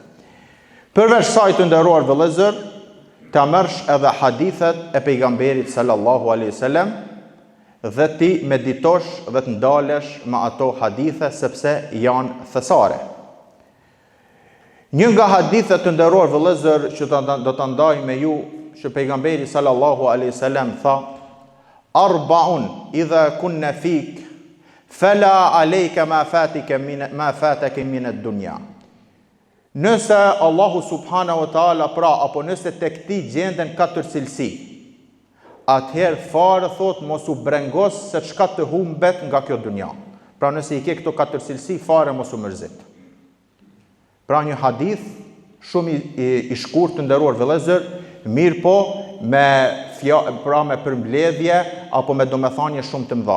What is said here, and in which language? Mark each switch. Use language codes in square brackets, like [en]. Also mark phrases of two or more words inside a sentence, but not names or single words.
[sq] Përveç saj të nderuar vëllezër, ta merrsh edhe hadithet e pejgamberit [ar] صلى الله عليه وسلم [sq] dhe ti meditosh dhe të ndalesh me ato hadithe sepse janë thesare. Një nga hadithet të nderuar vëllezër që do ta ndaj me ju, që pejgamberi [ar] صلى الله عليه وسلم [sq] tha: [ar] "أربع إذا كن فيك فلا عليك ما فاتك من الدنيا." [sq] Nëse Allahu [ar] سبحانه وتعالى [sq] pra apo nëse tek ti gjenden 4 cilësi, atëherë fare thot mos u brengos se çka të humbet nga kjo dunja. Pra nëse i ke këto 4 cilësi, fare mos u mërzit. Pra një hadith shumë i shkurt të nderuar vëllezër, mirë po me përmbledhje apo me domethënie shumë të mëdha.